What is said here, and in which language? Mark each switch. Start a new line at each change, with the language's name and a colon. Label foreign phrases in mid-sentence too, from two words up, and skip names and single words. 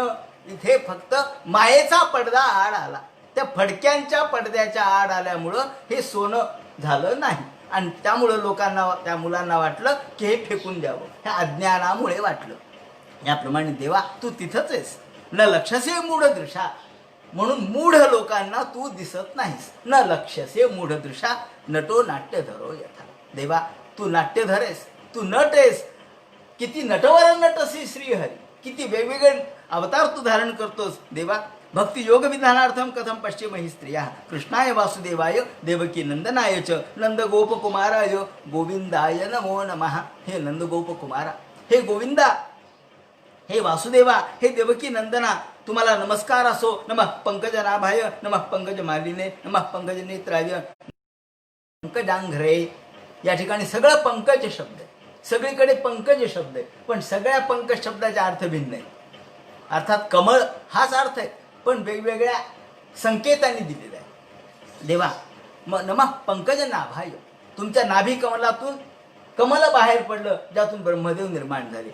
Marathi: इथे फक्त मायेचा पडदा आड आला, त्या फडक्यांच्या पडद्याच्या आड आल्यामुळं हे सोनं झालं नाही. आणि त्यामुळं लोकांना, त्या मुलांना वाटलं की हे फेकून द्यावं, ह्या अज्ञानामुळे वाटलं. याप्रमाणे देवा तू तिथंच आहेस,
Sanskrit: न लक्षसे मूढ दृशा,
Marathi: म्हणून मूढ लोकांना तू दिसत नाहीस.
Sanskrit: न लक्षसे मूढ दृशा नटो नाट्य धरो यथा.
Marathi: देवा तू नाट्यधर आहेस, तू नट आहेस. किती नटवर नटसी श्रीहरी, किती वेगवेगळे अवतार तू धारण करतोस देवा.
Sanskrit: भक्ती योग विधानार्थम कथम पश्चिमहि स्त्रिया कृष्णाय वासुदेवाय देवकी नंदनाय च नंद गोप कुमाराय गोविंदाय नमो नमः.
Marathi: हे नंद गोप कुमारा, हे गोविंदा, हे वासुदेवा, हे देवकी नंदना, तुम्हाला नमस्कार असो.
Sanskrit: नमः पंकजनाभाय, नमः पंकज मालिने, नमः पंकज नेत्राय, पंकजांघ्रे.
Marathi: या ठिकाणी सगळं पंकज शब्द आहे, सगळीकडे पंकज शब्द आहे, पण सगळ्या पंकज शब्दाचा अर्थ भिन्न आहे. अर्थात कमळ हाच अर्थ आहे, पण वेगवेगळ्या संकेतांनी दिलेला आहे. देवा
Sanskrit: नमः पंकज नाभाय,
Marathi: तुमच्या नाभी कमलातून कमल बाहेर पडलं, ज्यातून ब्रह्मदेव निर्माण झाले.